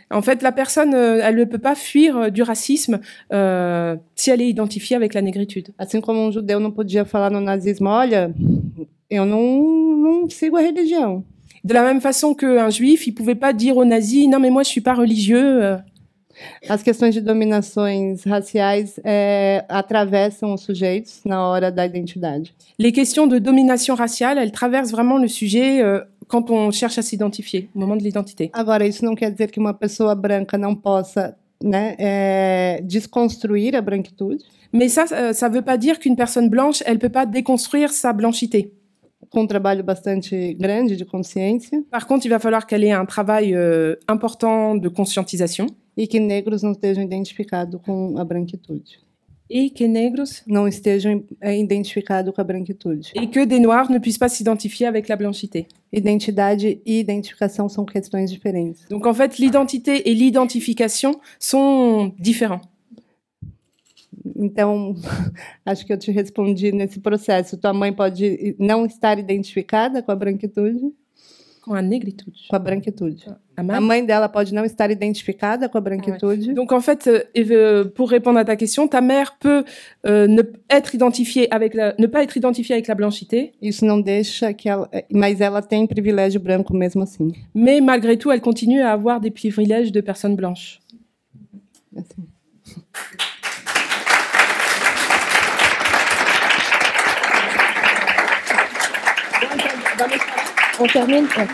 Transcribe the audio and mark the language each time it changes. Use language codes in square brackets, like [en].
[fr] En fait, la personne, elle ne peut pas fuir du racisme si elle est identifiée avec la négritude. [pt] Assim como judeu não podia falar no nazismo, olha, eu não não sigo a religião. [fr] De la même façon qu'un juif, il pouvait pas dire aux nazis, non mais moi je suis pas religieux. [pt] As questões de dominações raciais atravessam os sujeitos na hora da identidade. [fr] Les questions de domination raciale, elles traversent vraiment le sujet quand on cherche à s'identifier, au moment de l'identité. [pt] Agora, isso não quer dizer que uma pessoa branca não possa, desconstruir a branquitude. [fr] Mais ça veut pas dire qu'une personne blanche, elle peut pas déconstruire sa blanchité. [pt] Com trabalho bastante grande de consciência. [fr] Par contre, il va falloir qu'elle ait un travail important de conscientisation. [pt] E que negros não estejam identificados com a branquitude. [fr] Et que negros [pt] não estejam identificados com a branquitude. [fr] Et que des noirs ne puissent pas s'identifier avec la blanchité. [pt] Identidade e identificação são questões diferentes. [fr] Donc en fait, l'identité et l'identification sont différents. [pt] Então, acho que eu te respondi nesse processo. Tua mãe pode não estar identificada com a branquitude. Com a negritude. Com a branquitude. A mãe dela pode não estar identificada com a branquitude. [fr] Ouais. Donc en fait, pour répondre à ta question, ta mère peut ne pas être identifiée avec la blanchité. [pt] Isso não deixa que ela, mas ela tem privilégio branco mesmo assim. [fr] Mais malgré tout, elle continue à avoir des privilèges de personnes blanches. Merci. On termine.